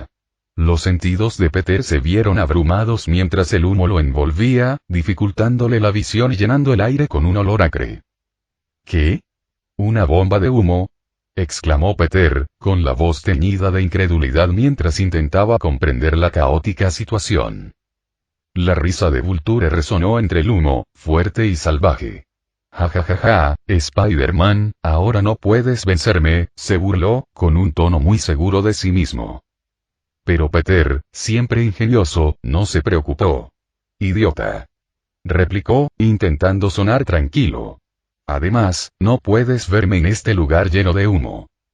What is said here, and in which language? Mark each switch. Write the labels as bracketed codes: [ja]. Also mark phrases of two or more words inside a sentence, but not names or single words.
[es] Los sentidos de Peter se vieron abrumados mientras el humo lo envolvía, dificultándole la visión y llenando el aire con un olor acre. ¿Qué? ¿Una bomba de humo? exclamó Peter, con la voz teñida de incredulidad mientras intentaba comprender la caótica situación. La risa de Vulture resonó entre el humo, fuerte y salvaje. Ja ja ja ja, Spider-Man, ahora no puedes vencerme, se burló, con un tono muy seguro de sí mismo. Pero Peter, siempre ingenioso, no se preocupó. Idiota. Replicó, intentando sonar tranquilo. Además, no puedes verme en este lugar lleno de humo.